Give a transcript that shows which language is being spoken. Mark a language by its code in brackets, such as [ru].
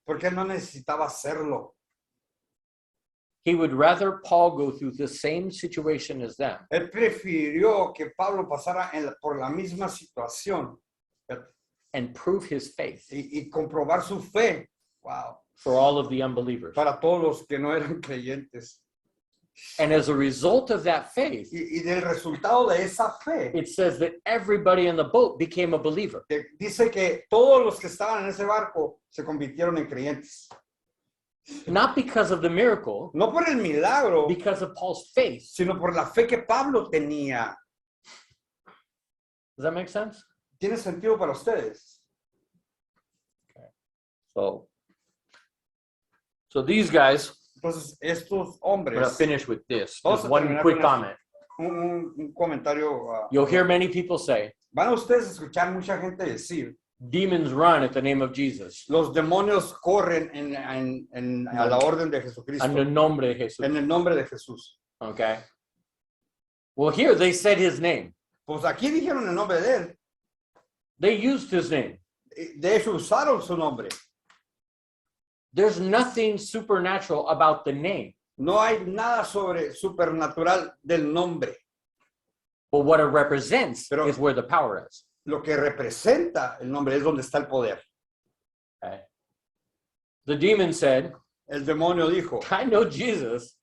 [es] Porque él no necesitaba hacerlo. [en] He would rather Paul go through the same situation as them [es] Él prefirió que Pablo pasara por la misma situación [en] and prove his faith [es] y comprobar su fe. Wow. [en] for all of the unbelievers. [es] Para todos los que no eran creyentes. [en] And as a result of that faith, [es] Y del resultado de esa fe, [en] it says that everybody in the boat became a believer. [es] dice que todos los que estaban en ese barco se convirtieron en creyentes. [en] Not because of the miracle, [es] No por el milagro, [en] because of Paul's faith. [es] sino por la fe que Pablo tenía. [en] Does that make sense? [es] ¿Tiene sentido para ustedes? [en] So these guys, [es] Entonces, estos [en] I'm going to [es] hombres, [en] finish with this. [es] Vamos [en] Just [es] a [en] one [es] terminar [en] quick [es] con esto. [en] comment. [es] un comentario. [en] You'll hear many people say, [es] Van a ustedes a escuchar mucha gente decir, [en] demons run at the name of Jesus. [es] los demonios corren a la orden de Jesucristo, En el nombre de Jesús. en el nombre de Jesús. [en] Okay. Well, here they said his name. [es] Pues aquí dijeron el nombre de él. [en] They used his name. [es] De hecho, usaron su nombre. [en] There's nothing supernatural about the name, [es] No hay nada sobre supernatural del nombre. [en] but what it represents [es] Pero- [en] is where the power is. [es] Lo que representa el nombre es donde está el poder. [en] Okay? The demon said, [es] El demonio dijo, [en] I know Jesus,